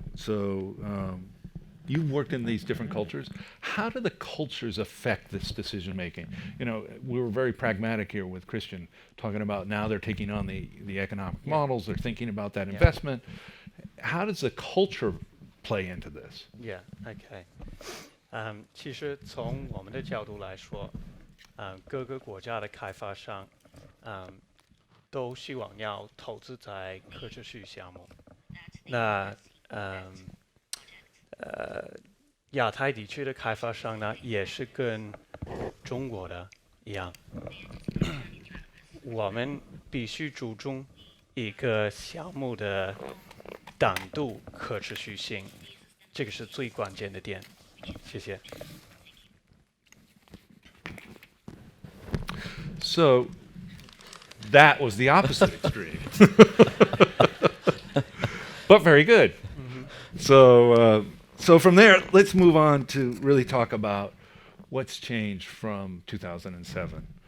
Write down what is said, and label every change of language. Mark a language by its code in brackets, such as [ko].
[en] So you've worked in these different cultures. How do the cultures affect this decision making? We were very pragmatic here with Christian, talking about now they're taking on the economic models, they're thinking about that investment. How does the culture play into this? Yeah, OK. [zh] 其实从我们的角度来说，各个国家的开发商，都希望要投资在可持续项目。那亚太地区的开发商呢，也是跟中国的一样，我们必须注重一个项目的档度可持续性，这个是最关键的点。谢谢。 [en] So that was the opposite extreme. But very good. So from there, let's move on to really talk about what's changed from 2007.